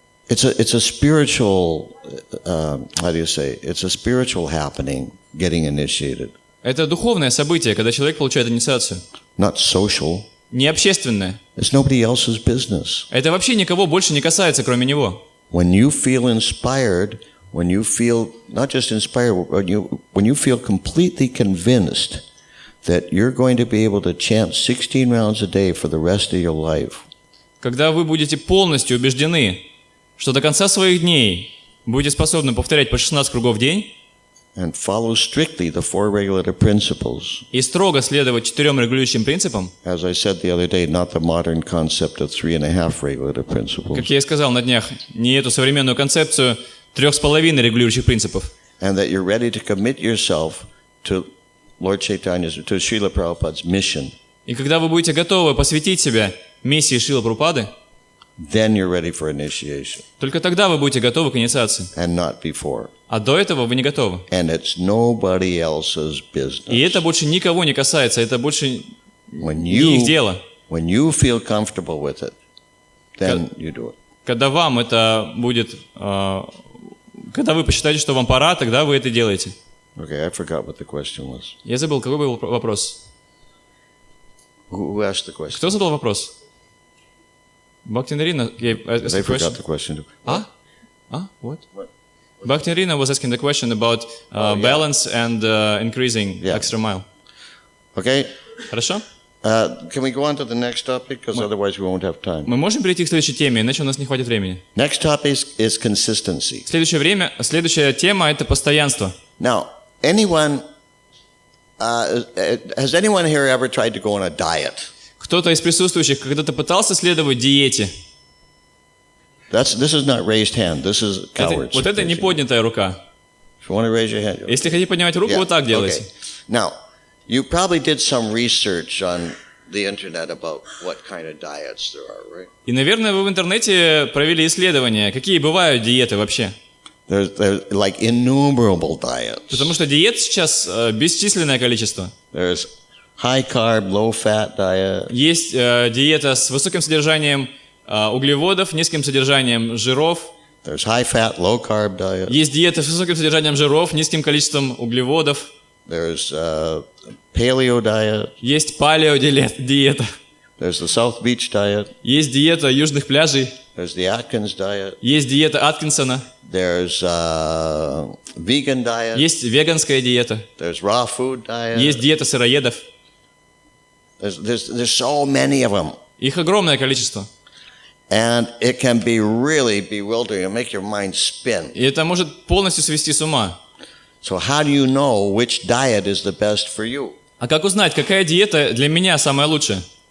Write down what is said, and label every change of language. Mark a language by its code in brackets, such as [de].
[en] It's a spiritual, how do you say? It's a spiritual happening, getting initiated. [ru] Это духовное событие, когда человек получает инициацию. [en] Not social. [ru] Не общественное. [en] It's nobody else's business. [ru] Это вообще никого больше не касается, кроме него. [en] When you feel inspired, when you feel not just inspired, when you feel completely convinced that you're going to be able to chant 16 rounds a day for the rest of your life. [ru] Когда вы будете полностью убеждены, что до конца своих дней будете способны повторять по 16 кругов в день, [en] and follow strictly the 4 regulative principles. [ru] И строго следовать 4 регулирующим принципам. [en] As I said the other day, not the modern concept of 3.5 regulative principles. [ru] Как я и сказал на днях, не эту современную концепцию 3,5 регулирующих принципов. [en] And that you're ready to commit yourself to Lord Chaitanya's, to Srila Prabhupada's mission. [ru] И когда вы будете готовы посвятить себя миссии Шрилы Прабхупады, [en] then you're ready for initiation. [ru] Только тогда вы будете готовы к инициации. [en] And not before. [ru] А до этого вы не готовы. [en] And it's nobody else's business. [ru] И это больше никого не касается, это больше не их дело. [en] When you feel comfortable with it, then you do it. [ru] Когда вам это будет, когда вы посчитаете, что вам пора, тогда вы это делаете. [en] Okay, I forgot what the question was. [ru] Я забыл, какой был вопрос. [en] Who asked the question? [ru] Кто задал вопрос? [en] Bhakti-Narina gave us I a question. forgot the question. What? Bhakti-Narina was asking the question about balance and increasing extra mile. Okay. [ru] Хорошо? [en] Can we go on to the next topic? Because otherwise we won't have time. [ru] Мы можем перейти к следующей теме, иначе у нас не хватит времени. [en] Next topic is consistency. [ru] Следующая тема – это постоянство. [en] Now, has anyone here ever tried to go on a diet? [ru] Кто-то из присутствующих когда-то пытался следовать диете? [en] This is not raised hand. This is cowards. [ru] Вот это не поднятая рука. [en] If you want to raise your hand. [ru] Если хотите поднимать руку, вот так делайте. [en] Okay. Now, you probably did some research on the internet about what kind of diets there are, right? [ru] И, наверное, вы в интернете провели исследования, какие бывают диеты вообще. [en] There's like innumerable diets. [ru] Потому что диет сейчас бесчисленное количество. [en] There's high carb, low fat diet. [ru] Есть диета с высоким содержанием углеводов, низким содержанием жиров. [en] There's high fat, low carb diet. [ru] Есть диета с высоким содержанием жиров, низким количеством углеводов. [en] There's paleo diet. [ru] Есть палео-диета. [en] There's the South Beach diet. [ru] Есть диета южных пляжей. [en] There's the Atkins diet. [ru] Есть диета Аткинсона. [en] There's vegan diet. [ru] Есть веганская диета. [en] There's raw food diet. [ru] Есть диета сыроедов. [en] There's so many of them. [ru] Их огромное количество. [en] And it can be really bewildering and make your mind spin. [ru] И это может полностью свести с ума. [en] So how do you know which diet is the best for you? [ru] А как узнать, какая диета для меня самая лучшая?